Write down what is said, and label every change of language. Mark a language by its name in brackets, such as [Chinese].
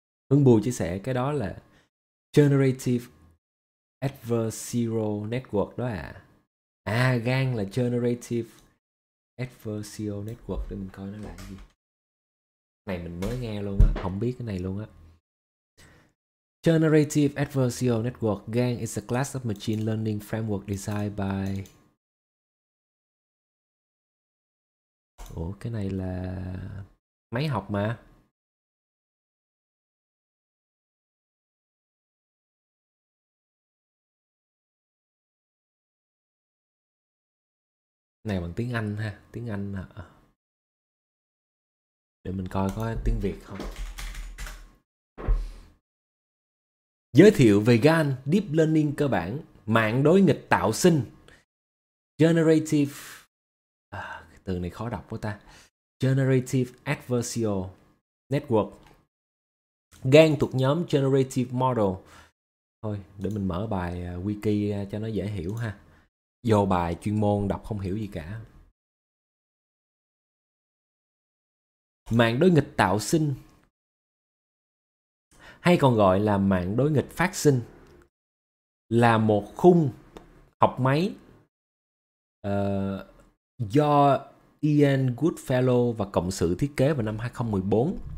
[Vietnamese] Hưng Bùi chia sẻ cái đó là Generative Adversarial Network đó à. À, gan là Generative Adversarial Network. Để mình coi nó là cái gì. Cái này mình mới nghe luôn á, không biết cái này luôn á. [English] Generative Adversarial Network, GAN is a class of machine learning framework designed by. [Vietnamese] Ủa cái này là máy học mà. Này bằng tiếng Anh ha, tiếng Anh à. Để mình coi có tiếng Việt không. Giới thiệu về GAN, Deep Learning cơ bản, mạng đối nghịch tạo sinh. Generative, từ này khó đọc quá ta. Generative Adversarial Network. GAN thuộc nhóm Generative Model. Thôi, để mình mở bài wiki ra cho nó dễ hiểu ha. Vô bài chuyên môn đọc không hiểu gì cả. Mạng đối nghịch tạo sinh, hay còn gọi là mạng đối nghịch phát sinh, là một khung học máy do Ian Goodfellow và cộng sự thiết kế vào năm 2014.